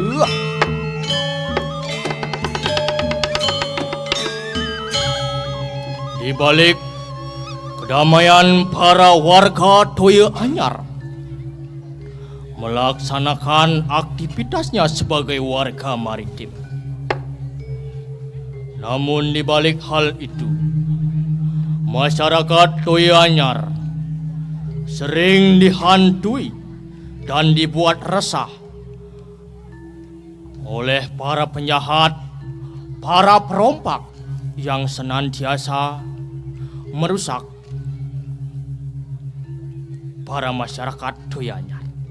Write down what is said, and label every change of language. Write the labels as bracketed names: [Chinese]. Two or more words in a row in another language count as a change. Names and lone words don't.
[Indonesian] di balik kedamaian para warga Toya Anyar melaksanakan aktivitasnya sebagai warga maritim. Namun di balik hal itu masyarakat Toya Anyar sering dihantui dan dibuat resah oleh para penjahat, para perompak yang senantiasa merusak para masyarakat Toya Anyar.